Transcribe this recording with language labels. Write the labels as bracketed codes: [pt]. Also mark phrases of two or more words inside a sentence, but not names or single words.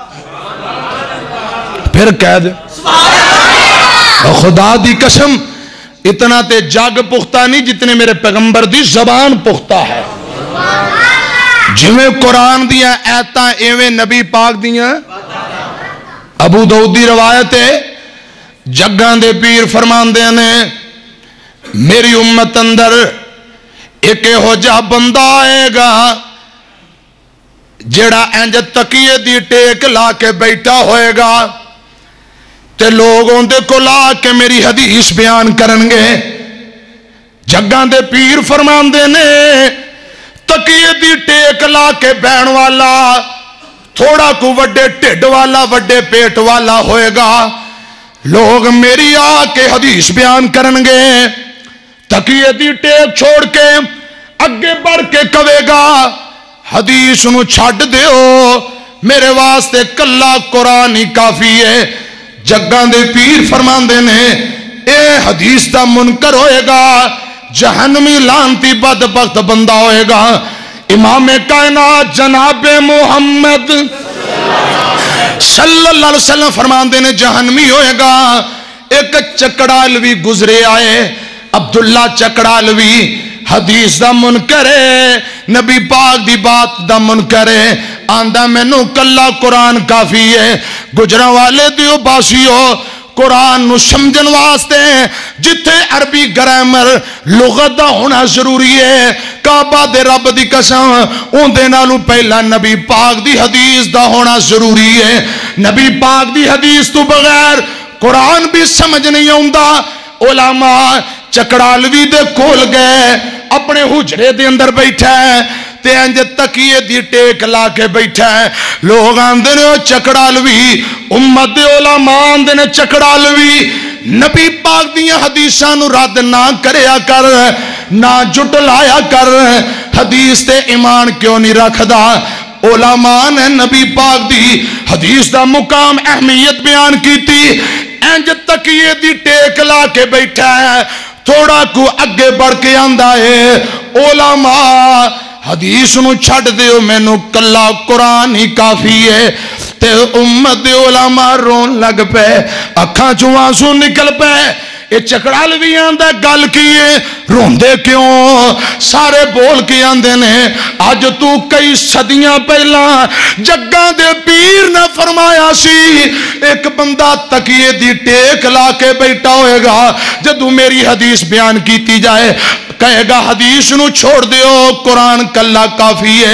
[pa] پھر کہہ دے خدا دی قسم اتنا تے جگ پختہ نہیں جتنے میرے پیغمبر دی زبان پختہ ہے۔ جویں قرآن دیا ایتاں ایویں نبی پاک دیا۔ ابو داؤد دی روایت ہے، جگاں دے پیر فرماندے نے میری امت اندر ایک ہو جا بندہ آئے گا جڑا انج تکیے دی ٹیک لا کے بیٹھا ہوئے گا تے لوگوں دے کو لا کے میری حدیث بیان کرنگے۔ جگاں دے پیر فرماندے نے تکیے دی ٹیک لا کے بہن والا تھوڑا کو وڈے ٹھڈ والا وڈے پیٹ والا ہوئے گا، لوگ میری آ کے حدیث بیان کرنگے۔ تکیے دی ٹیک چھوڑ کے اگے بڑھ کے کہے گا حدیث نو چھڈ دیو، میرے واسطے کلا قرآن ہی کافی ہے۔ جگاں دے پیر فرماندے نے اے حدیث دا منکر ہوئے گا، جہنمی لانتی بدبخت بندہ ہوئے گا۔ امام کائنات جناب محمد صلی اللہ علیہ وسلم فرماندے نے جہنمی ہوئے گا۔ ایک چکڑالوی گزرے آئے، عبداللہ چکڑالوی، حدیث دا منکر ہے، نبی پاک دی بات دا منکر ہے، آندہ میں نو کلا قرآن کافی ہے۔ گجرہ والے دیو باسیو قرآن نو سمجھن واسطے جتھے عربی گرامر لغت دا ہونا ضروری ہے، کعبہ دے رب دی قسم اون دے نالوں پہلا نبی پاک دی حدیث دا ہونا ضروری ہے۔ نبی پاک دی حدیث تو بغیر قرآن بھی سمجھ نہیں آؤندا۔ علماء چکڑالوی دے کول گئے، اپنے حجرے دے اندر بیٹھا ہے تے انج تکیے دی ٹیک لا کے بیٹھا ہے۔ لوگ آندے نے چکڑالوی، امت دے علماء آندے نے چکڑالوی نبی پاک دیاں حدیثاں نو رد نہ کریا کر، نہ جٹلایا کر، حدیث تے ایمان کیوں نہیں رکھدا؟ علماء نے نبی پاک دی حدیث دا مقام اہمیت بیان کیتی۔ انج تکیے دی ٹیک لا کے بیٹھا ہے، تھوڑا کو اگے بڑھ کے آندا ہے علماء حدیث نو چھڑ دیو، میں نو کلا قرآن ہی کافی ہے۔ تے امت دے علماء رون لگ پے، اکھاں چوں آنسو نکل پے۔ یہ چکڑالوی آندہ گل کیے روندے کیوں؟ سارے بول کے آندے نے آج تو کئی صدیاں پہلا جگاں دے پیر نے فرمایا سی ایک بندہ تکیے دی ٹیک لا کے بیٹھا ہوئے گا، جدو میری حدیث بیان کیتی جائے کہے گا حدیث نو چھوڑ دیو، قرآن کلا کافی ہے۔